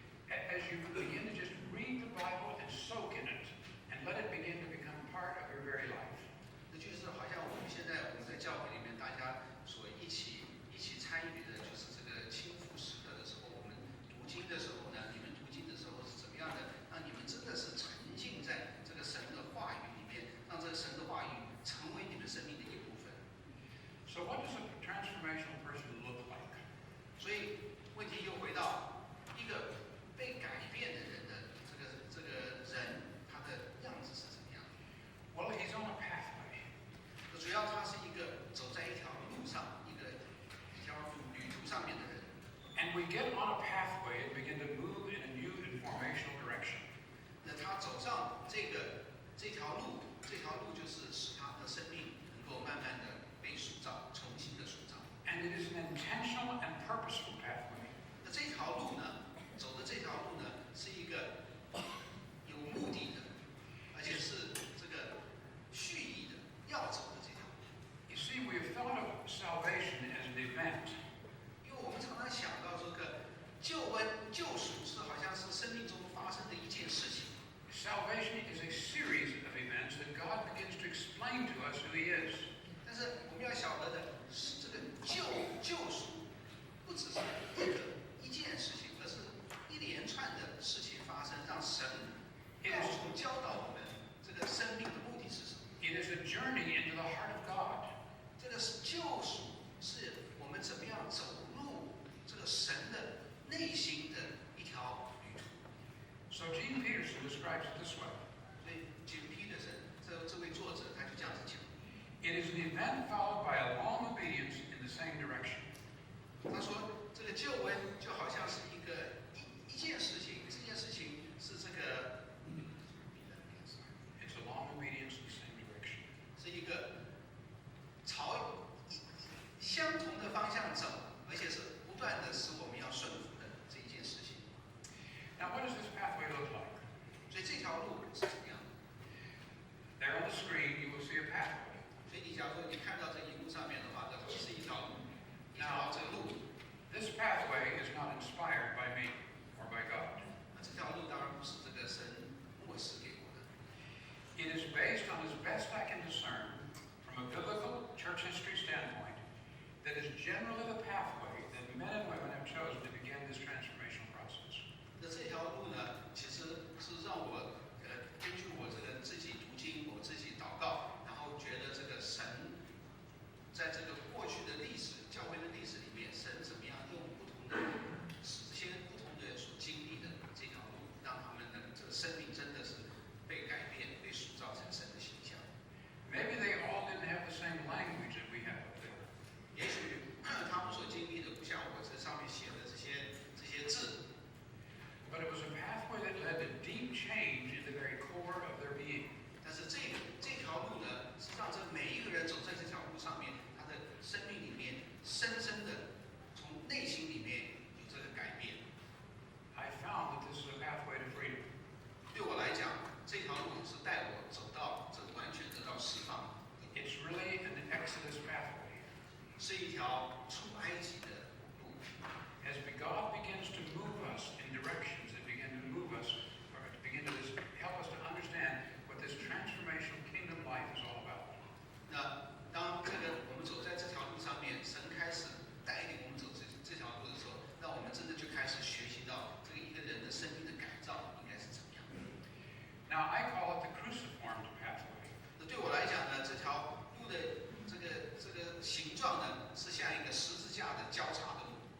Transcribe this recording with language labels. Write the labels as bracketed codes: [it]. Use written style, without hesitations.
[en] As you begin to just read the Bible and soak in it and let it begin to become part of your very life. [zh] 那就是好像我们在教会里面大家所一起参与的，就是这个倾覆时刻的时候，我们读经的时候呢，你们读经的时候是怎么样的，让你们真的是沉浸在这个神的话语里面，让这个神的话语成为你们生命的一部分。 [en] So what does a transformational person look like? [zh] 所以问题又回到一个被改变的人的这个人，他的样子是怎么样？ [en] Well, he's on a pathway. [zh] 主要他是一个走在一条路上，一条旅途上面的人。 [en] And we get on a pathway and begin to move in a new and formational direction. [zh] 那他走上这条路就是使他的生命能够慢慢的被塑造，重新的塑造。 [en] And it is an intentional and purposeful pathway. [zh] 那这条路呢，走的这条路呢，是一个有目的的，而且是这个蓄意的要走的这条路。 [en] You see, we have thought of salvation as an event. [zh] 因为我们常常想到这个救赎是好像是生命中发生的一件事情。 [en] Salvation is a series of events that God begins to explain to us who He is. [zh] 但是我们要晓得的是，这个救赎不只是一件事情，而是一连串的事情发生，让神教导我们这个生命的目的是什么。 [en] It is a journey into the heart of God. [zh] 这个救赎是我们怎么样走入这个神的内心的一条旅途。 [en] So Gene Peterson describes it this way. [zh] 所以 Jim Peterson 这位作者他就这样子讲。 [en] It is an event followed by a long obedience in the same direction. [zh] 他说，这个救恩就好像是一件事情，这件事情是这个 [en] It's a long obedience in the same direction. [zh] 是一个朝相同的方向走，而且是不断的使我们要顺服的这一件事情。 [en] Now, what does this pathway look like? [zh] 所以这条路是怎么样的？ [en] There on the screen, you will see a pathway. [zh] 所以你假如说你看到这荧幕上面的话，这是一条路，一条这个路。 [en] This pathway is not inspired by me or by God. [zh] 那这条路当然不是这个神默示给我的， [en] It is based on as best I can discern, from a biblical church history standpoint, that is generally the pathway that men and women have chosen to begin this transformational process. [zh] 那这条路呢，其实是让我根据我这个自己读经，我自己祷告，然后觉得这个神在这个过去的历史、教会的历史里面，神怎么样用不同的使这些不同的人所经历的这条路，让他们的这个生命真的是被改变、被塑造成神的形象。 [en] Maybe they all didn't have the same language that we have up there. [zh] 也许他们所经历的不像我这上面写的这些字， [en] But it was a pathway that led to deep change in the very core of their being. [zh] 但是这条路呢，是让这每一个人走在这条路上面，他的生命里面深深的从内心里面有这个改变。 [en] I found that this is a pathway to freedom. [zh] 对我来讲，这条路是带我走到这完全得到释放， [en] It's really an Exodus pathway. [zh] 是一条出埃及的路。 [en] As God begins to move us in directions that begin to move us, or to begin to help us to understand what this transformational kingdom life is all about. [zh] 那当这个我们走在这条路上面，神开始带领我们走这条路的时候，让我们真的就开始学习到这个一个人的生命的改造应该是怎么样。 [en] Now, I call it the cruciformed pathway. [zh] 那对我来讲呢，这条路的这个形状呢，是像一个十字架的交叉的路。